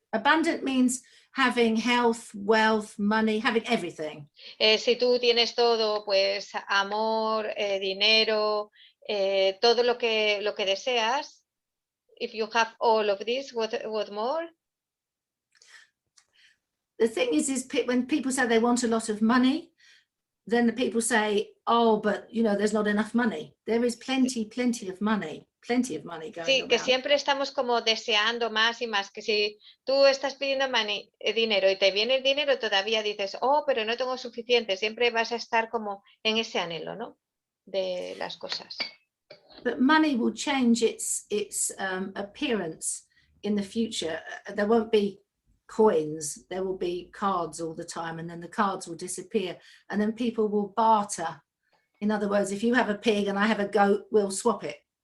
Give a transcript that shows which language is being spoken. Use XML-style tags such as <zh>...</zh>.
<en>Abundant means having health, wealth, money, having everything.</en> <es>Si tú tienes todo, pues amor, dinero, todo lo que deseas.</es> <en>If you have all of this, what more? The thing is when people say they want a lot of money, then the people say, oh, but there's not enough money. There is plenty of money going</en> <es>sí, que</es> <en>around.</en> <es>siempre estamos como deseando más y más, que si tú estás pidiendo dinero y te viene el dinero, todavía dices, oh, pero no tengo suficiente. Siempre vas a estar como en ese anhelo, ¿no? De las cosas.</es> <en>But money will change its appearance in the future. There won't be coins, there will be cards all the time, and then the cards will disappear, and then people will barter. In other words, if you have a pig and I have a goat, we'll swap it.</en>